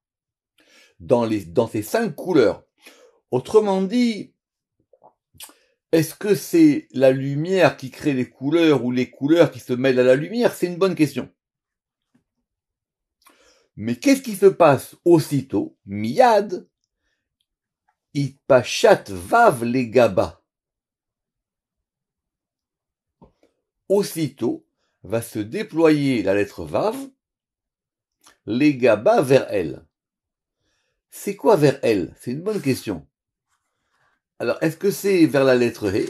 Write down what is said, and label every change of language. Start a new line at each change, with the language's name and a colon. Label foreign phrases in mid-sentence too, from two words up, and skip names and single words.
French: Dans ces 5 couleurs. Autrement dit, est-ce que c'est la lumière qui crée les couleurs ou les couleurs qui se mêlent à la lumière? C'est une bonne question. Mais qu'est-ce qui se passe aussitôt?
Hebrew: מיד, אתפשט ואו לגבה.
French: Aussitôt va se déployer la lettre vav, legaba vers elle. C'est quoi vers elle? C'est une bonne question. Alors, est-ce que c'est vers la lettre He?